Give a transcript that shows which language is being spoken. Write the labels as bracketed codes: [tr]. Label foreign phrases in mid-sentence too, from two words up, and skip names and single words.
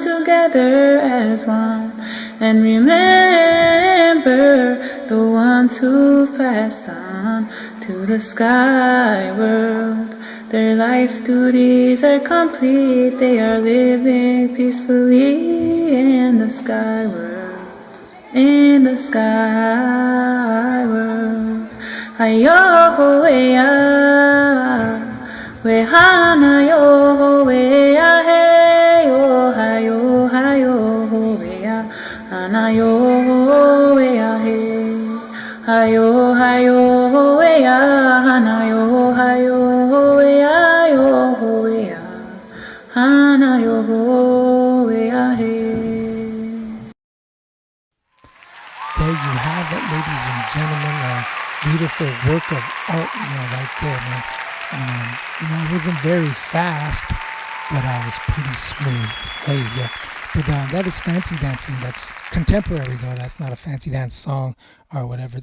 [en] together as one and remember the ones who've passed on to the sky world. Their life duties are complete, they are living peacefully in the sky world, in the sky world. Ayo-ho-e-ya, we-hana-yo-ho-e-ya, hey-yo, hi-yo, hi-yo-ho-e-ya, hana-yo-ho-e-ya, hey, hi-yo, hi-yo-ho-e-ya, hana-yo, hi-yo-ho-e-ya, yo-ho-e-ya, hana-yo-ho-e-ya, hey. There you have it, ladies and gentlemen. Beautiful work of art, right there, man. It wasn't very fast, but I was pretty smooth. Hey, yeah. But that is fancy dancing. That's contemporary, though. That's not a fancy dance song or whatever.